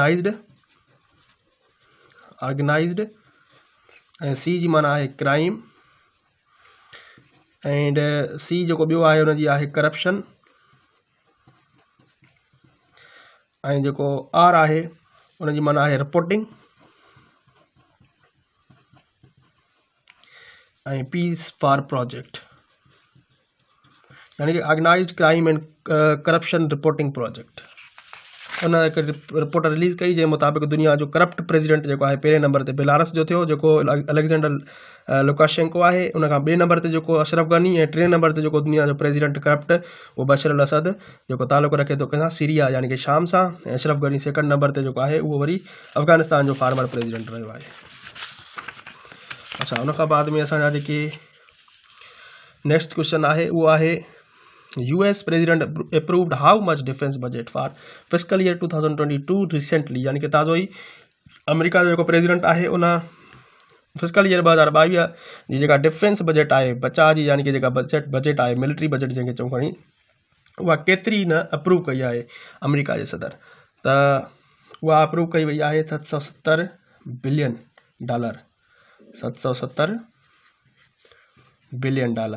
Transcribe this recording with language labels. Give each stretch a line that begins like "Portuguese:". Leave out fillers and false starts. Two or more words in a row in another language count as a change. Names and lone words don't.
Sindhi: ऑर्गेनाइज्ड, ऐं सी जी माना आहे क्राइम, एंड सी जेको ॿियो आहे हुनजी आहे करप्शन, ऐं जेको आर आहे उनजी माना आहे रिपोर्टिंग, ऐं
English: P's for project,
Sindhi: यानी कि ऑर्गेनाइज्ड क्राइम एंड करप्शन रिपोर्टिंग प्रोजेक्ट। उन रिपोर्ट रिलीज़ कई जंहिं मुताबिक़ दुनिया जो
English: corrupt president
Sindhi: जेको आहे पहिरें नंबर ते बेलारस जो थियो जेको अलेक्जेंडर लुकाशेंको आहे, उन खां ॿिए नंबर ते जेको अशरफ गनी, ऐं टे नंबर ते जेको दुनिया जो प्रेसिडेंट करप्ट उहो बशर अल असद जेको तालुक़ु रखे थो कंहिंसां, सीरिया यानी कि शाम सां। ऐं अशरफ गनी
English: second number
Sindhi: ते जेको आहे उहो वरी अफ़गानिस्तान जो
English: former president
Sindhi: रहियो आहे। अच्छा, उन खां बाद में असांजा जेके
English: next question
Sindhi: आहे उहो आहे
English: US president approved how much defense budget for fiscal year 2022 recently,
Sindhi: यानी कि ताज़ो ई अमेरिका जो जेको प्रेसिडेंट आहे उन
English: fiscal year 2022
Sindhi: जी जेका
English: defense budget
Sindhi: आहे, बचाव जी यानी कि जेका बजट आहे,
English: military budget
Sindhi: जंहिंखे चऊं खणी, उहा केतिरी न अप्रूव कई आहे अमेरिका जे सदर, त उहा अप्रूव कई वई आहे $770 बिलियन, $770 बिलियन।